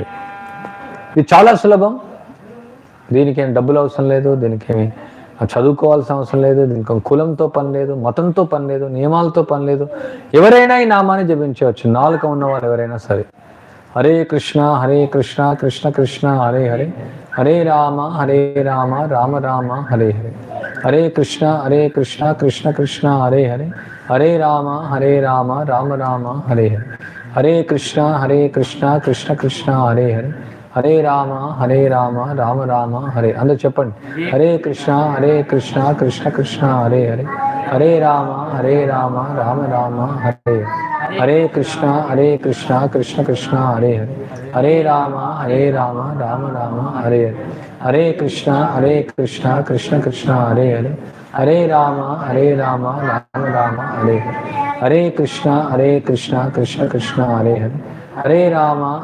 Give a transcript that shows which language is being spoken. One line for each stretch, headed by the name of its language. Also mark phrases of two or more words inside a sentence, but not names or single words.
Telugu: ఇది చాలా సులభం. దీనికి ఏం డబ్బులు అవసరం లేదు, దీనికి ఏమి చదువుకోవాల్సిన అవసరం లేదు, దీనికి కులంతో పని లేదు, మతంతో పని లేదు, నియమాలతో పని లేదు. ఎవరైనా ఈ నామాన్ని జపించవచ్చు, నాలుక ఉన్నవారు ఎవరైనా సరే. హరే కృష్ణ కృష్ణ కృష్ణ హరే హరే, హరే రామ రామ రామ హరే హరే, హరే కృష్ణ కృష్ణ కృష్ణ హరే హరే, హరే రామ రామ రామ హరే హరే, హరే కృష్ణ కృష్ణ కృష్ణ హరే హరే, హరే రామ రామ రామ హరే. అందరూ చెప్పండి, హరే కృష్ణ కృష్ణ కృష్ణ హరే హరే, హరే రామ రామ రామ హరే, హరే కృష్ణ కృష్ణ కృష్ణ హరే హరే, హరే రామ రామ రామ హరే, హరే కృష్ణ కృష్ణ కృష్ణ హరే హరే, హరే రామ రామ రామ హరే, హరే కృష్ణ కృష్ణ కృష్ణ హరే హరే, హరే రామ